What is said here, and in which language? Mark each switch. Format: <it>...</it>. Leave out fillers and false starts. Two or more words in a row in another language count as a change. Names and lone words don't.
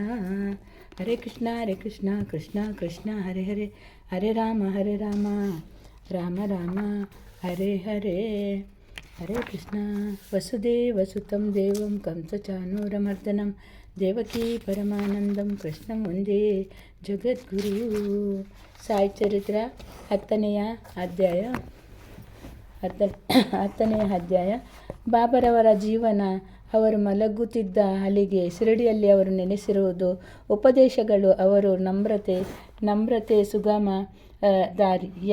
<sa>ಹರೇ ಕೃಷ್ಣ ಕೃಷ್ಣ ಕೃಷ್ಣ ಹರೇ ಹರೇ, ಹರೇ ರಾಮ ರಾಮ ರಾಮ ಹರೇ ಹರೇ. ಹರೇ ಕೃಷ್ಣ. ವಸುದೇವಸುತಂ ದೇವಂ ಕಂಸಚಾನೂರಮರ್ದನಂ ದೇವಕೀ ಪರಮಾನಂದಂ ಕೃಷ್ಣಂ ವಂದೇ ಜಗದ್ಗುರು.</sa> <kn>ಸಾಯಿ ಚರಿತ್ರ 10ನೇ ಅಧ್ಯಾಯ. ಬಾಬರವರ ಜೀವನ. ಅವರು ಮಲಗುತ್ತಿದ್ದ ಹಲಿಗೆ, ಶಿರಡಿಯಲ್ಲಿ ಅವರು ನೆಲೆಸಿರುವುದು, ಉಪದೇಶಗಳು, ಅವರು ನಮ್ರತೆ ಸುಗಮ ದಾರಿ.</kn>